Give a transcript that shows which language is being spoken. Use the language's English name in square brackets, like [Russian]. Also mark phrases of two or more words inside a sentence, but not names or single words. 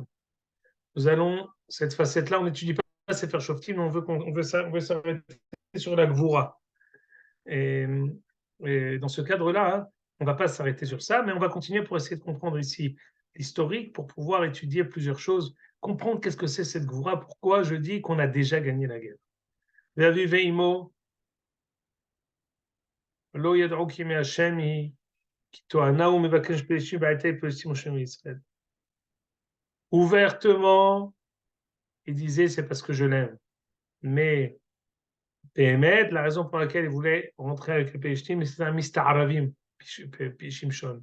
[French] Nous allons, cette facette-là, on n'étudie pas Sefer Shoftim, mais on veut s'arrêter sur la Gvura. Et, et dans ce cadre-là, hein, on ne va pas s'arrêter sur ça, mais on va continuer pour essayer de comprendre ici l'historique, pour pouvoir étudier plusieurs choses, comprendre qu'est-ce que c'est cette Gvura, pourquoi je dis qu'on a déjà gagné la guerre. [Hebrew] ואביו ואמו לא ידעו כי מה׳ היא [French] ouvertement, il disait c'est parce que je l'aime. Mais Béhémet, la raison pour laquelle il voulait rentrer avec les Pélishtim, c'est un Mista'aravim, Shimshon.